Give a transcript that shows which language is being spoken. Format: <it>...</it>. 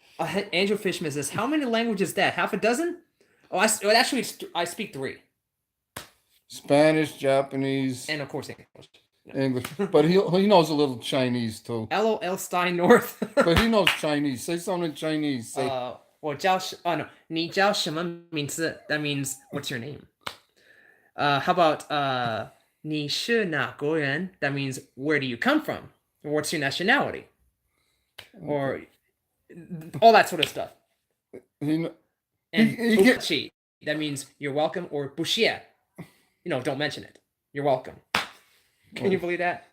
<en>Andrew Fishman says, "How many languages is that? Half a dozen?" Oh, actually, I speak 3. Spanish, Japanese, and of course English. English. But he knows a little Chinese too. LOL Steinnorth. But he knows Chinese. Say something in Chinese. Say,</en> <zh>我叫no, 你叫什么名字?</zh> <en>That means what's your name? How about</en> <zh>你是哪国人?</zh> <en>That means where do you come from? Or what's your nationality? Or all that sort of stuff. And that means you're welcome, or</en> <zh>不谢,</zh> <en>don't mention it. You're welcome. Can you believe that?</en>